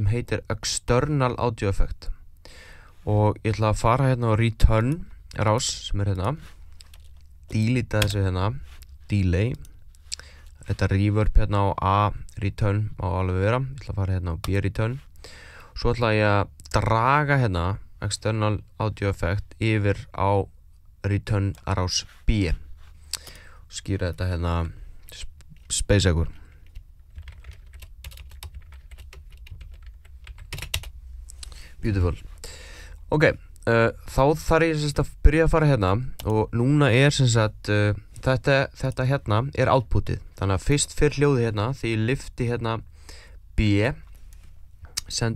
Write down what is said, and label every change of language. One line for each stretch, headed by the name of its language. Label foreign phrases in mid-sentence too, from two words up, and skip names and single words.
Icelandic: sem heitir External Audio Effect og ég ætla að fara hérna á Return rás sem hérna delete þessu hérna delay þetta reverb hérna á A return á alveg vera ég ætla að fara hérna á B return svo ætla ég að draga hérna external audio effect yfir á return rás B skýra þetta hérna Space Echo
English: beautiful ok,
Icelandic: þá þarf ég að byrja að fara hérna og núna sem sagt þetta hérna outputið þannig að fyrst fyrir hljóði hérna því ég lyfti hérna B send